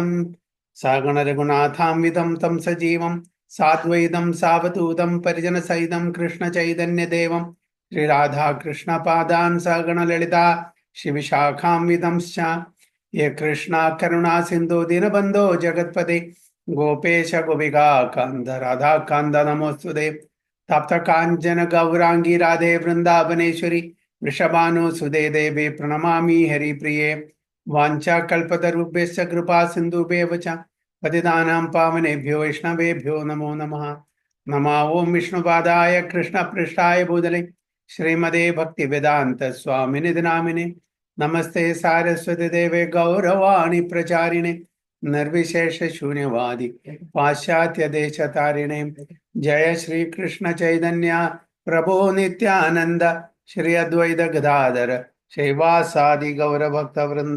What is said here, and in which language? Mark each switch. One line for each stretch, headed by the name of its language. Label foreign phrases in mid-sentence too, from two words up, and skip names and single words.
Sanskrit: സഗണരഘുനാഥാംവിധം തം സജീവം സാദ്വൈതം സാവധൂതം പരിജനസഹിതം കൃഷ്ണചൈതന്യദേവം ശ്രീരാധാകൃഷ്ണപാദാൻ സഗണലളിതാ ശിവിശാഖാംവിധംശ്ച യേ കൃഷ്ണ കരുണാ സിന്ധു ദീനബന്ധോ ജഗത്പദേ ഗോപേശ ഗോപികാ കാന്ത രാധാകാന്ത നമോസ്തുതേ. തപ്ത കാഞ്ചന ഗൗരാംഗി രാധേ വൃന്ദാവനേശ്വരി വൃഷഭാനുസുതേ ദേവി പ്രണമാമി ഹരിപ്രിയേ. വാഞ്ചാകൽപതരുഭ്യശ്ച കൃപാ സിന്ധുഭ്യവ ച പതിതാനാം പാവനേഭ്യോ വൈഷ്ണവേഭ്യോ നമോ നമഃ. നമോ ഓം വിഷ്ണുപാദായ കൃഷ്ണപൃഷ്ഠായ ഭൂതലേ ശ്രീമതേ ഭക്തിവേദാന്ത സ്വാമിനിധി നാമിനെ. നമസ്തേ സാരസ്വതി ദേവേ ഗൗരവാണി പ്രചാരിണേ നിർവിശേഷ ശൂന്യവാദി പാശ്ചാത്യദേശതാരിണേ. ജയ ശ്രീ കൃഷ്ണ ചൈതന്യ പ്രഭോ നിത്യാനന്ദ ശ്രീ അദ്വൈത ഗദാധര ശൈവാസാദി ഗൗരഭക്ത വൃന്ദ.